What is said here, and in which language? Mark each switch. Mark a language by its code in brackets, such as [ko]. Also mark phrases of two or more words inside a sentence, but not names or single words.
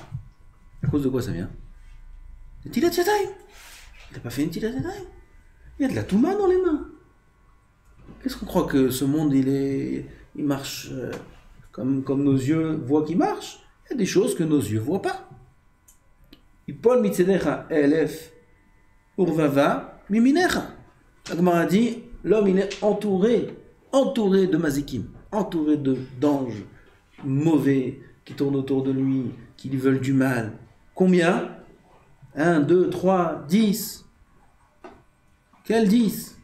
[fr] À cause de quoi ça vient? [he] נטילת ידיים. [fr] Il n'a pas fait [he] נטילת ידיים. [fr] Il y a de la Touma dans les mains. Qu'est-ce qu'on croit que ce monde, il marche comme nos yeux voient qu'il marche? Il y a des choses que nos yeux ne voient pas. [he] יפל מצדך אלף ורבבה מימינך. La Gemara dit, l'homme il est entouré de mazikim, entouré d'anges mauvais qui tournent autour de lui, qui lui veulent du mal. Combien? 1, 2, 3, 10. Quel 10?